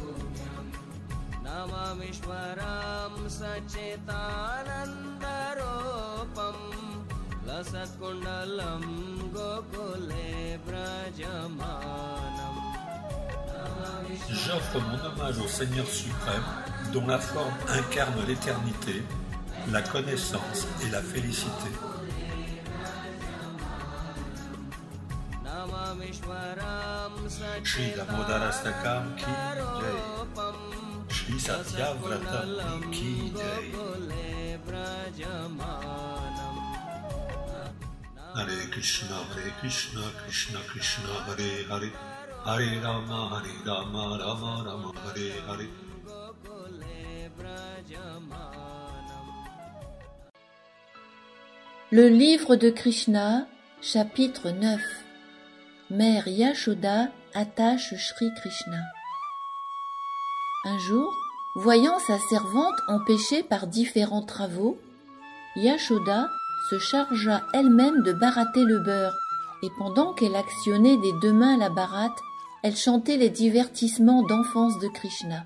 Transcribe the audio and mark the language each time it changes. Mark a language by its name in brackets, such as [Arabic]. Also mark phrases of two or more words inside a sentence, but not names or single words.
[Sanskrit] नमामीश्वरं सच्चिदानन्दरूपं लसत्कुण्डलं गोकुले भ्राजमानम्. [French] J'offre mon hommage au Seigneur suprême, dont la forme incarne l'éternité, la connaissance et la félicité. [Hindi] श्री दामोदराष्टकम् की जय, श्री सत्यव्रतम् की जय. [Sanskrit] हरे कृष्ण, कृष्ण कृष्ण, हरे हरे, हरे राम, राम राम, हरे हरे. [French] Le livre de Krishna, chapitre 9. Mère Yashoda attache Shri Krishna. Un jour, voyant sa servante empêchée par différents travaux, Yashoda se chargea elle-même de baratter le beurre, et pendant qu'elle actionnait des deux mains la baratte, elle chantait les divertissements d'enfance de Krishna.